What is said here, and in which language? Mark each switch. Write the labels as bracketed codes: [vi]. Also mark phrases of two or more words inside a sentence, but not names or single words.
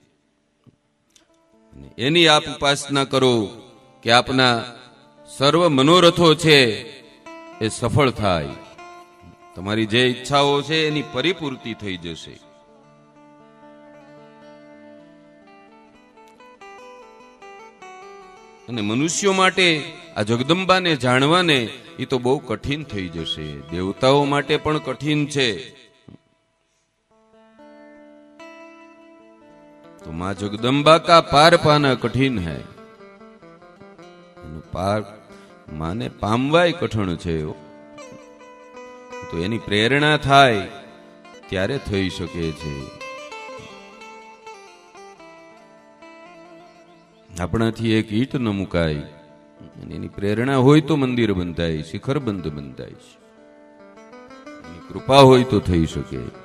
[gu] એની આપ ઉપાસના કરો કે આપના સર્વ મનોરથો છે એ સફળ થાય, તમારી જે ઈચ્છાઓ છે એની પરિપૂર્તિ થઈ જશે. અને મનુષ્યો માટે આ જગદંબાને જાણવાને એ તો બહુ કઠિન થઈ જશે. દેવતાઓ માટે પણ કઠિન છે. [hi] तो माँ जगदम्बा का पार पाना कठिन है. [gu] પાર માને પામવાય કઠિન છે. તો એની પ્રેરણા થાય ત્યારે થઈ શકે છે. આપણાથી એક ઈટ ન મુકાય, એની પ્રેરણા હોય તો મંદિર બંધાય, શિખરબંધ બંધાય, એની કૃપા હોય તો થઈ શકે.